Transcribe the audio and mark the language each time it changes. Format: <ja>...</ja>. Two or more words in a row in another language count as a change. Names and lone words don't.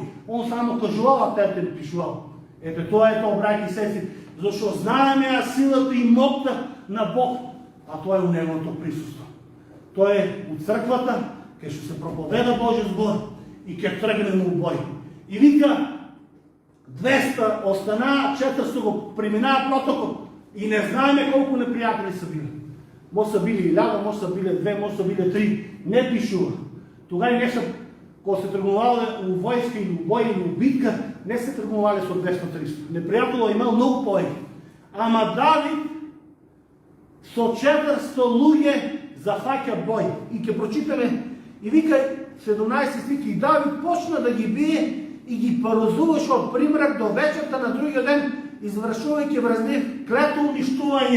<mk>Он само кажувал, а Тертели пишувал. Ете тоа е тоа, браќи и сестри, зашто знаеме силата и моќта на Бог, а тоа е у неговото присуство. Тоа е у црквата, кај што се проповеда Божјиот збор и ќе тргнеме у бој. И вика, 200 останаа, 400 го преминаа протокот и не знаеме колку непријатели са били. Може са били 1000, може са били 2, може са били 3, не пишува. Тогај не са, кога се тргнувале у војска или у бој или у битка, не се тргнувале со 200-300. Непријателот имал многу повеќе. Ама Давид со 400 луѓе зафаќа бој. И ќе прочитаме, и вика 17 стих, и Давид почна да ги бие и ги поразуваше од примрак до вечерта на другиот ден, извршувајќи врз нив клето уништување.</mk>